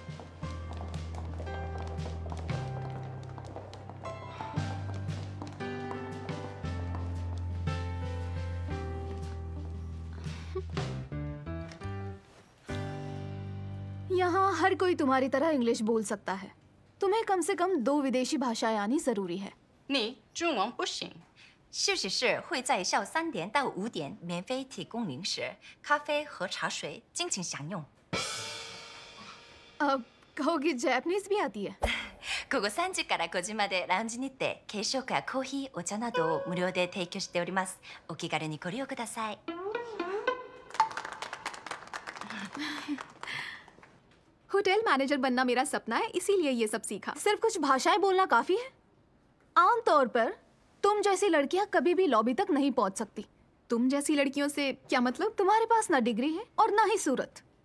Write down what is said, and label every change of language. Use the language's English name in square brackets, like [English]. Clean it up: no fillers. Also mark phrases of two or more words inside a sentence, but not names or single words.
[Hindi] यहाँ हर कोई तुम्हारी तरह इंग्लिश बोल सकता है। तुम्हें कम से कम 2 विदेशी भाषाएं आनी जरूरी है। [Chinese] 你中文不行。休息室会在下午3点到5点免费提供零食、咖啡和茶水，尽情享用。 [Hindi] कहोगी जैपनीज भी आती है? [Japanese] 午後3時から5時までラウンジにて軽食やコーヒー、お茶などを無料で提供しております。お気軽にご利用ください。 [Hindi] होटल मैनेजर बनना मेरा सपना है, इसीलिए ये सब सीखा। सिर्फ कुछ भाषाएं बोलना काफी है। आमतौर पर तुम जैसी लड़कियां कभी भी लॉबी तक नहीं पहुंच सकती। तुम जैसी लड़कियों से क्या मतलब? तुम्हारे पास ना डिग्री है और ना ही सूरत।